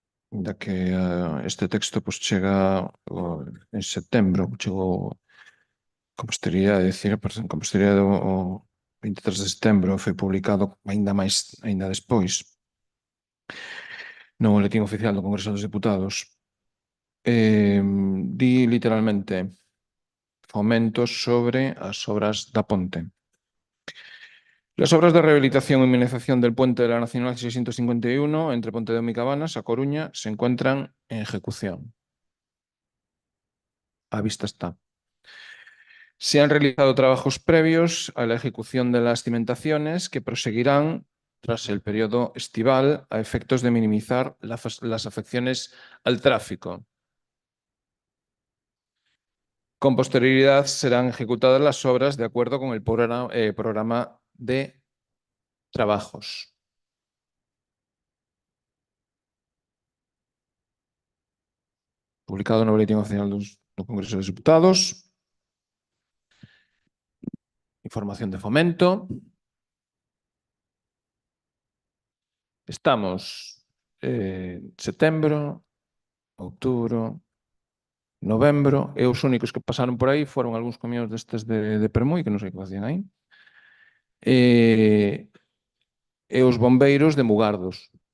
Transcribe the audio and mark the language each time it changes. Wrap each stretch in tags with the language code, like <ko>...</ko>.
<gl>da que este texto chega en setembro, chegou con posterioridade, con posterioridade o 23 de setembro, foi publicado aínda despois no Boletín Oficial do Congreso dos Deputados. Di literalmente fomentos sobre as obras da ponte.</gl> <es>Las obras de rehabilitación y minimización del puente de la Nacional 651 entre Pontedeume y Cabanas, a Coruña, se encuentran en ejecución. A vista está. Se han realizado trabajos previos a la ejecución de las cimentaciones que proseguirán tras el periodo estival a efectos de minimizar las afecciones al tráfico. Con posterioridad serán ejecutadas las obras de acuerdo con el programa de trabajos.</es> <gl>Publicado no Boletín Oficial do Congreso de Deputados. Información de fomento. Estamos setembro, outubro, novembro, e os únicos que pasaron por aí foron algúns camións destes de Permui, que non sei que facían aí, e os bombeiros de Mugardos.</gl>